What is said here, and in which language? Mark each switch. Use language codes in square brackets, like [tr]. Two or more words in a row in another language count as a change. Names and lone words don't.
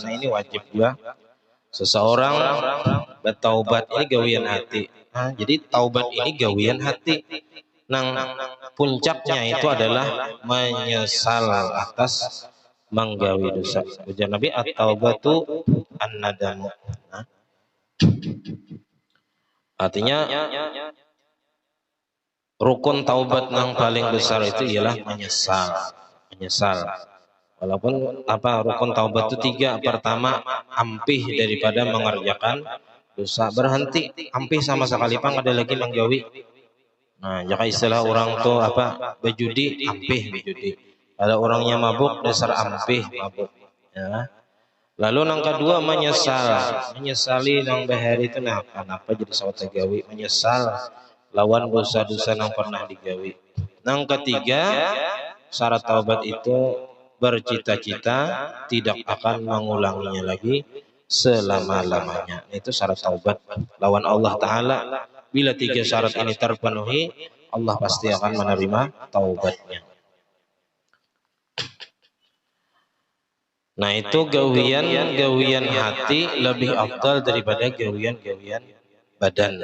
[id] Nah ini wajib juga seseorang bertaubat, ini gawian hati. Nah, jadi taubat ini gawian hati. Nang puncaknya itu adalah menyesal atas menggawi dosa. Ujar Nabi [ar] التوبة الندم. [id] Artinya rukun taubat yang paling besar itu ialah menyesal. Walaupun rukun taubat itu 3. Pertama, ampih daripada mengerjakan dosa, berhenti, [bjn] ampih sama sekali pang ada lagi menggawi. [id] Nah, jika istilah orang tuh berjudi, ampih berjudi. Ada orangnya mabuk, dasar ampih mabuk. Ya. Lalu yang kedua menyesali nang bahari itu nah kenapa jadi sawat gawi menyesal lawan dosa-dosa yang pernah digawi. Yang ketiga syarat taubat itu bercita-cita tidak akan mengulanginya lagi selama-lamanya. Itu syarat taubat lawan Allah Ta'ala. Bila tiga syarat ini terpenuhi, Allah pasti akan menerima taubatnya. Nah itu gawian hati lebih afdal daripada gawian badan.